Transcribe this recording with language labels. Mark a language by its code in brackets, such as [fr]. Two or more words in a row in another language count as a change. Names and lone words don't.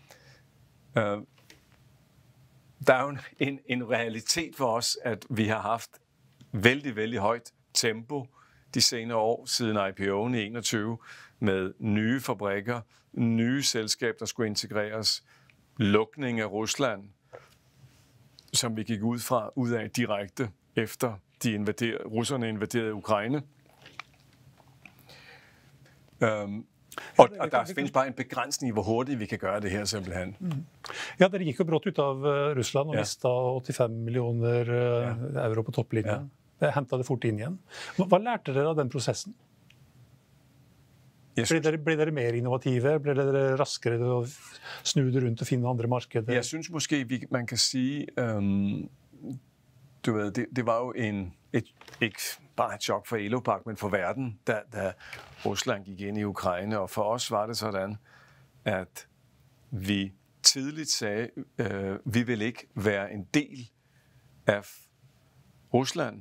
[da] Der er jo en realitet for os, at vi har haft vældig, vældig højt tempo de senere år siden IPO'en i 21 med nye fabrikker, nye selskaber, der skulle integreres, lukning af Rusland, som vi gik ud af direkte efter russerne invaderede Ukraine. Og der findes bare en begrænsning i, hvor hurtigt vi kan gøre det her simpelthen. [no] Ja, dere gik jo brått ut av Rusland og mistet 85 millioner euro på topplinjen. Det hentet det fort inn igjen. Hva lærte dere av den prosessen? Ble dere mer innovative? Ble dere raskere til å snu det rundt og finne andre markeder? [da] Jeg synes måske, man kan sige, du ved, det var jo ikke bare et chok for Elopak, men for verden, da Rusland gik ind i Ukraine. Og for os var det sådan, at vi tidligt sagde, vi vil ikke være en del af Rusland.